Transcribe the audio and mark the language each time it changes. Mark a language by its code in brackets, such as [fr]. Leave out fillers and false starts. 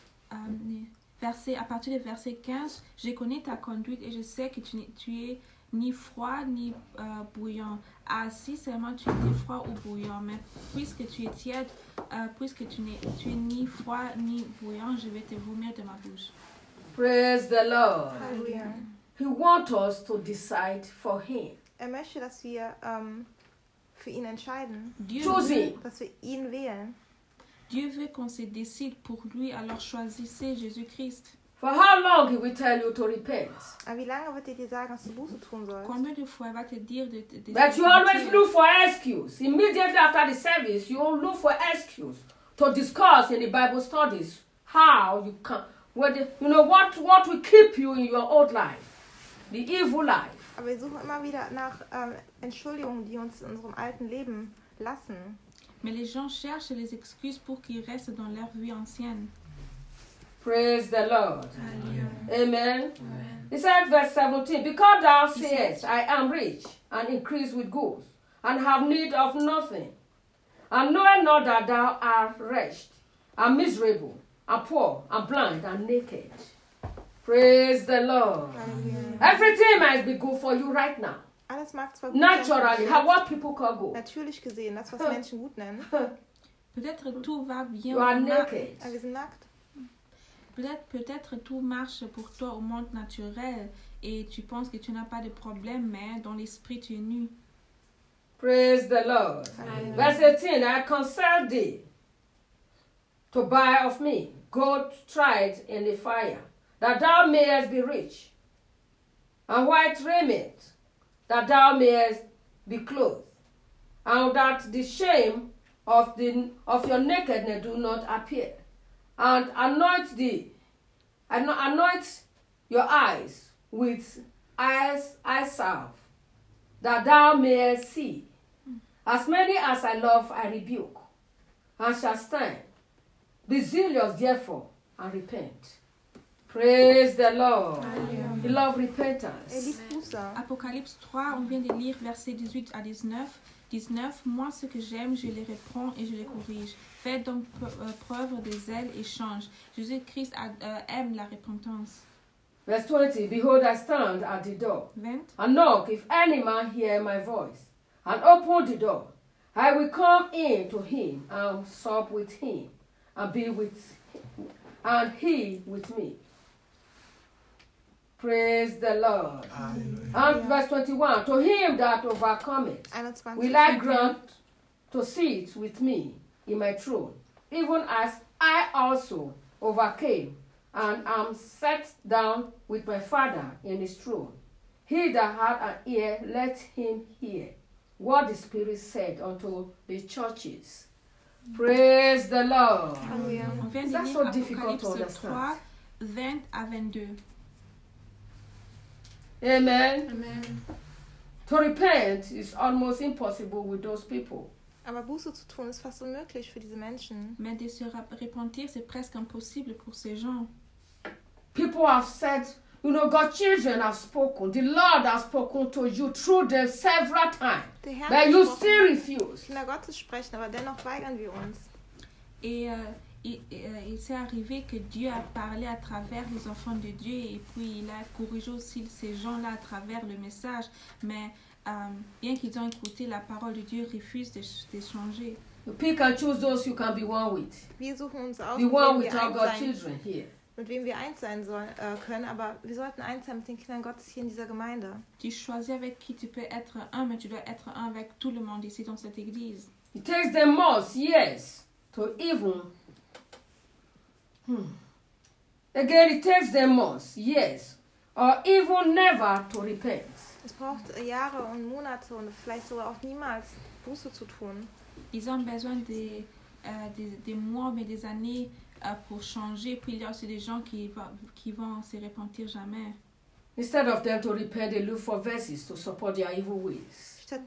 [fr] À partir du verset 15, je connais ta conduite et je sais que tu es ni froid ni bouillant. Ah, si seulement tu es ni froid ou bouillant, mais puisque tu es tiède, puisque tu es ni froid ni bouillant, je vais te vomir de ma bouche. [en] Praise the Lord. Hallelujah. He wants us to decide for him. [de] Er möchte, dass wir für ihn entscheiden. [fr] Dieu choisis. [de] Dass wir ihn wählen. [fr] Dieu veut qu'on se décide pour lui, alors choisissez Jésus-Christ. [en] For how long he will tell you to repent? [de] Wie lange wird dir sagen, dass du Buße tun sollst? [fr] Combien de fois va te dire de te décider? [en] But you always look for excuse. Immediately after the service, you look for excuse to discuss in the Bible studies how you can, what will keep you in your old life, the evil life. [de] Aber wir suchen immer wieder nach Entschuldigungen, die uns in unserem alten Leben lassen. [fr] Mais les gens cherchent les excuses pour qu'ils restent dans leur vie ancienne. [en] Praise the Lord. Amen. Amen. Amen. It says verse 17, because thou sayest, I am rich and increased with goods and have need of nothing, and knowing not that thou art wretched and miserable and poor and blind and naked. Praise the Lord. Amen. Everything might be good for you right now. [de] Alles mag zwar [en] gut naturally, sein, how what people call good. [de] Natürlich gesehen, das was Menschen gut nennen. [fr] Peut-être tout va bien. [en] You are naked. [de] Wir sind nackt. [fr] Peut-être tout marche pour toi au monde naturel et tu penses que tu n'as pas de problème, mais dans l'esprit tu es nu. [en] Praise the Lord. Amen. Verse 18, I counsel thee to buy of me gold tried in the fire, that thou mayest be rich, and white raiment, that thou mayest be clothed, and that the shame of your nakedness do not appear, and anoint your eyes with eye salve, that thou mayest see. As many as I love, I rebuke, and shall stand. Be zealous, therefore, and repent. Praise the Lord. Amen. The Lord repentance. [fr] Apocalypse 3, on vient de lire versets 18 à 19. 19, moi ce que j'aime, je les reprends et je les corrige. Fais donc preuve de zèle et change. Jésus-Christ aime la repentance. [en] Verse 20, behold, I stand at the door. 20. And knock, if any man hear my voice, and open the door, I will come in to him, and sup with him, and be with him, and he with me. Praise the Lord. Hallelujah. And verse 21, to him that overcometh, will I grant to sit with me in my throne, even as I also overcame and am set down with my Father in his throne. He that hath an ear, let him hear what the Spirit said unto the churches. Praise the Lord. Hallelujah. That's so difficult to understand. [fr] 3, 20 à 22. Amen. Amen. [en] To repent is almost impossible with those people. [de] Aber Buße zu tun ist fast unmöglich für diese Menschen. [fr] Mais de se repentir, c'est presque impossible pour ces gens. [en] People have said, you know, God's children have spoken. The Lord has spoken to you through them several times. But you still refuse. [de] Na Gott sprechen, aber dennoch weigern wir uns. [fr] Il s'est arrivé que Dieu a parlé à travers les enfants de Dieu et puis il a corrigé aussi ces gens-là à travers le message. Mais bien qu'ils aient écouté la parole de Dieu, ils refusent de changer. [en] You pick and choose those you can be one with. [de] Wir suchen uns aus, [en] be one with our God's children here. [de] Mit wem wir eins sein sollen, können, aber wir sollten eins sein mit den Kindern Gottes hier in dieser Gemeinde. [fr] Tu choisis avec qui tu peux être un, mais tu dois être un avec tout le monde ici dans cette église. [en] It takes the most, yes, to even... Again, it takes them months, yes, or even never to repent. [de] Es braucht Jahre und Monate und vielleicht sogar auch niemals Buße zu tun. [fr] Ils ont besoin des mois mais des années pour changer. Puis il y a aussi des gens qui vont se repentir jamais. [en] Instead of them to repent, they look for verses to support their evil ways.